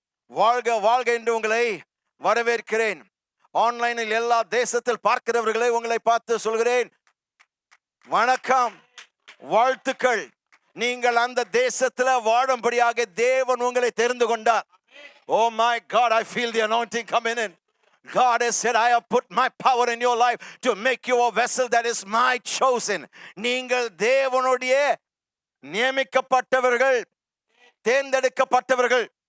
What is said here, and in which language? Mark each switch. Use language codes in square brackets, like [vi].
[ta] வாழ்க வாழ்க என்று உங்களை வரவேற்கிறேன். ஆன்லைனில் எல்லா தேசத்தில் பார்க்கிறவர்களே உங்களை பார்த்து சொல்கிறேன், வணக்கம், வாழ்த்துக்கள். நீங்கள் அந்த தேசத்துல வாழும்படியாக தேவன் உங்களை தெரிந்து கொண்டார். [en] Oh my God, I feel the anointing coming in. God has said, I have put my power in your life to make you a vessel that is my chosen. [ta] நீங்கள் தேவனுடைய நியமிக்கப்பட்டவர்கள், தேர்ந்தெடுக்கப்பட்டவர்கள்.